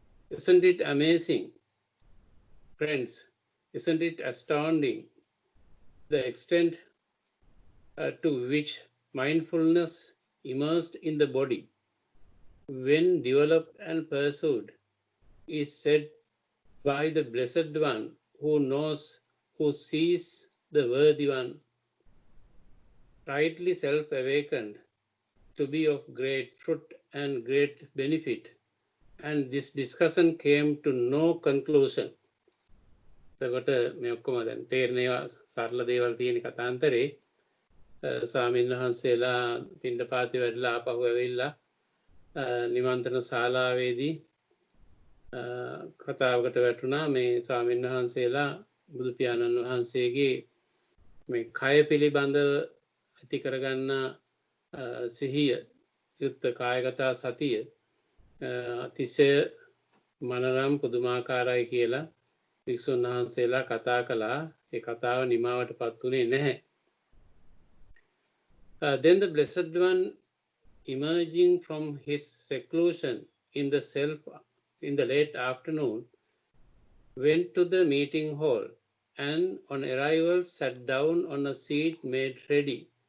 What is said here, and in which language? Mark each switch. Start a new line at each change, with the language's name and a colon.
English: Isn't it amazing, friends? Isn't it astounding the extent to which mindfulness immersed in the body, when developed and pursued, is said by the Blessed One who knows, who sees the worthy one, rightly self awakened, to be of great fruit and great benefit. And this discussion came to no conclusion.
Sinhala: එතකොට මේ ඔක්කොම දැන් තේරෙනවා සරල දේවල් තියෙන කතාන්තරේ ස්වාමීන් වහන්සේලා පිණ්ඩපාතේ වැඩලා ආපහු ඇවිල්ලා නිමන්ත්‍රණ ශාලාවේදී කතාවකට වැටුණා මේ ස්වාමීන් වහන්සේලා බුදු පියාණන් වහන්සේගේ මේ කය පිළිබඳව ඇති කරගන්න සිහිය යුක්ත කායගත සතිය අතිශය මනරම් පුදුමාකාරයි කියලා වික්ෂුන් වහන්සේලා කතා කළා. ඒ කතාව නිමාවටපත් උනේ නැහැ.
English: Then the Blessed One, emerging from his seclusion in the self in the late afternoon, went to the meeting hall and on arrival sat down on a seat made ready.